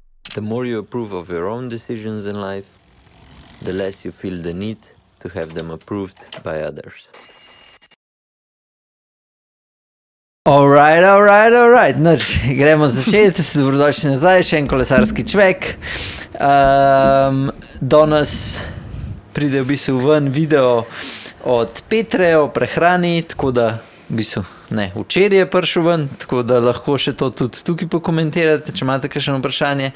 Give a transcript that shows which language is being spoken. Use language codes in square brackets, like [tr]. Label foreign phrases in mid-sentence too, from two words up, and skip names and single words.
[en] The more you approve of your own decisions in life, the less you feel the need to have them approved by others. Alright. [sl] Noč, gremo začeti. Dobrodošli nazaj, še en kolesarski čvek. Danes pride v bistvu ven video od Petre o prehrani, tako da v bistvu včeraj je prišel ven, tako da lahko še to tudi tukaj pokomentirate, če imate kakšno vprašanje.